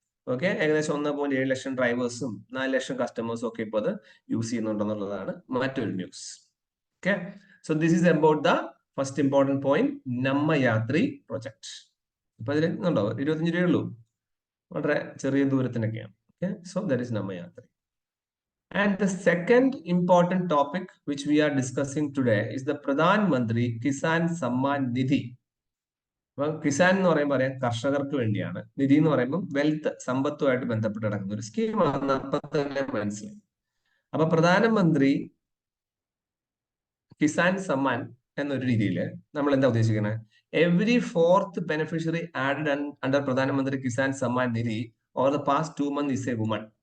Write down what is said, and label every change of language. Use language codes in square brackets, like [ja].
[ml] Okay, ഏകദേശം 1.7 ലക്ഷം ഡ്രൈവേഴ്സും 4 ലക്ഷം കസ്റ്റമേഴ്സും ഒക്കെ ഇപ്പോൾ അത് യൂസ് ചെയ്യുന്നുണ്ടെന്നുള്ളതാണ് മറ്റൊരു news. [en] Okay, so this is about the first important point, Namma Yatri project. [ml] ഇപ്പൊ ഇതിൽ ഉണ്ടോ 25 രൂപയുള്ളൂ, വളരെ ചെറിയ ദൂരത്തിനൊക്കെയാണ്. [en] Okay, so that is Namma Yatri. And the second important topic which we are discussing today is the Pradhan Mantri Kisan Samman Nidhi. [ml] അപ്പൊ കിസാൻ എന്ന് പറയുമ്പോൾ പറയാം കർഷകർക്ക് വേണ്ടിയാണ്, നിധി എന്ന് പറയുമ്പോൾ വെൽത്ത്, സമ്പത്തുമായിട്ട് ബന്ധപ്പെട്ട് കിടക്കുന്ന ഒരു സ്കീമാണ്. അപ്പൊ തന്നെ മനസ്സിലായി. അപ്പൊ പ്രധാനമന്ത്രി കിസാൻ സമ്മാൻ എന്നൊരു രീതിയിൽ നമ്മൾ എന്താ ഉദ്ദേശിക്കുന്നത്, [en] Every 4th beneficiary added under Pradhan Mantri Kisan Samman Nidhi over the past 2 months is a woman.